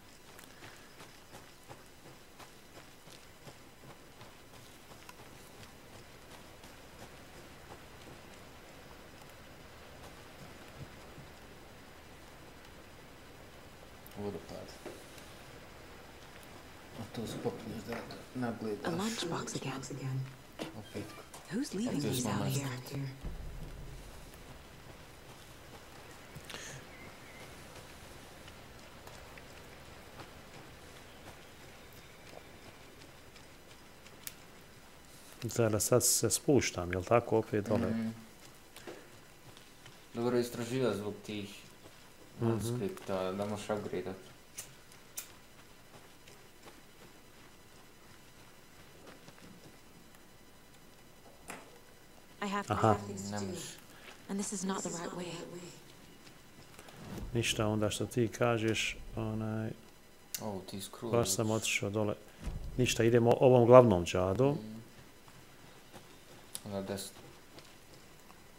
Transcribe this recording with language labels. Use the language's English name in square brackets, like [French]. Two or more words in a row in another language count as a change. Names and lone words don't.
[Croatian] Vodopad. A to se popneš da nagledaš. [English] A lunchbox again. [Croatian] Opet. [English] Who's leaving these out here? [Croatian] Sad se spuštam, jel tako, opet dole? Dobro istraživa zbog tih manuskripta, da možeš upgradeat. [English] I have to have things to do. And this is not the right way. [Croatian] Ništa, onda što ti kažeš, Ti scroll. baš sam otišao dole. Ništa, idemo ovom glavnom džadom. Onda desno.